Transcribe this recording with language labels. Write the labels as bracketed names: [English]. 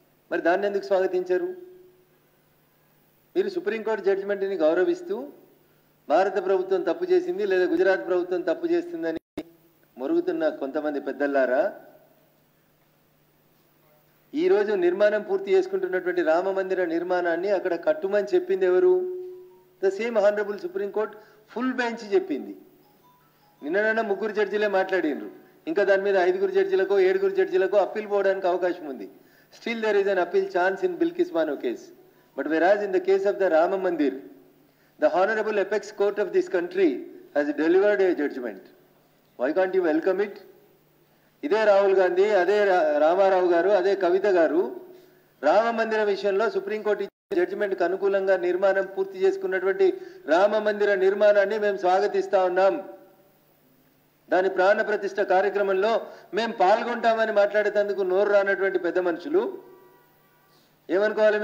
[Telugu] మరి దాన్ని ఎందుకు స్వాగతించారు? మీరు సుప్రీంకోర్టు జడ్జిమెంట్ని గౌరవిస్తూ భారత ప్రభుత్వం తప్పు చేసింది లేదా గుజరాత్ ప్రభుత్వం తప్పు చేస్తుందని మొరుగుతున్న కొంతమంది పెద్దలారా, ఈరోజు నిర్మాణం పూర్తి చేసుకుంటున్నటువంటి రామ మందిర నిర్మాణాన్ని అక్కడ కట్టుమని చెప్పింది ఎవరు? The same honourable supreme court full bench చెప్పింది. నిన్న 3 జడ్జిలే మాట్లాడినరు, ఇంకా దాని మీద 5 జడ్జిలకు 7 జడ్జిలకు అప్పీల్ పోవడానికి అవకాశం ఉంది. [English] Still there is an appeal chance in Bilkis Bano case. But whereas in the case of the Rama Mandir, the Honorable Apex Court of this country has delivered a judgment. Why can't you welcome it? [Telugu] ఇదే రాహుల్ గాంధీ, అదే రామారావు గారు, అదే కవిత గారు రామ మందిర విషయంలో supreme court ఇచ్చిన జడ్జిమెంట్కి అనుకూలంగా నిర్మాణం పూర్తి చేసుకున్నటువంటి రామ మందిర నిర్మాణాన్ని మేము స్వాగతిస్తా ఉన్నాం. దాని ప్రాణ ప్రతిష్ఠ కార్యక్రమంలో మేము పాల్గొంటామని మాట్లాడేందుకు నోరు రానటువంటి పెద్ద మనుషులు ఏమనుకోవాలి?